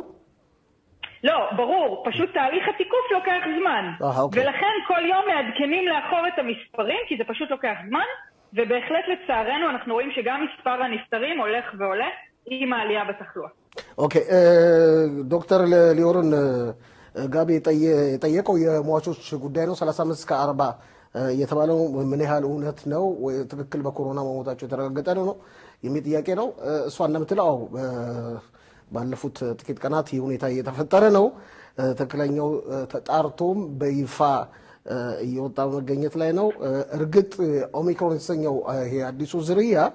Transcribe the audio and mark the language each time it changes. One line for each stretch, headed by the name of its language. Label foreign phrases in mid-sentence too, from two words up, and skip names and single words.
Hebrew: לא, ברור. פשוט תהליך התיקוף לוקח זמן. ולכן כל יום מעדכנים לאחור את המספרים, כי זה פשוט לוקח זמן. ובהחלט לצערנו אנחנו רואים שגם מספר הנפטרים הולך ועולה עם העלייה בתחלואה. אוקיי, דוקטור ליאורן,
Amharic: ጋቢ የጠየቀው የሟቾች ጉዳይ ነው። 35-40 የተባለው ምን ያህል እውነት ነው ወይ ትክክል በኮሮና መሞታቸው የተረጋገጠ ነው የሚል ጥያቄ ነው። እሷ እንደምትለው ባለፉት ጥቂት ቀናት ይህ ሁኔታ እየተፈጠረ ነው። ትክክለኛው ተጣርቶም በይፋ እየወጣ መገኘት ላይ ነው። እርግጥ ኦሚክሮን የተሰኘው ይሄ አዲሱ ዝርያ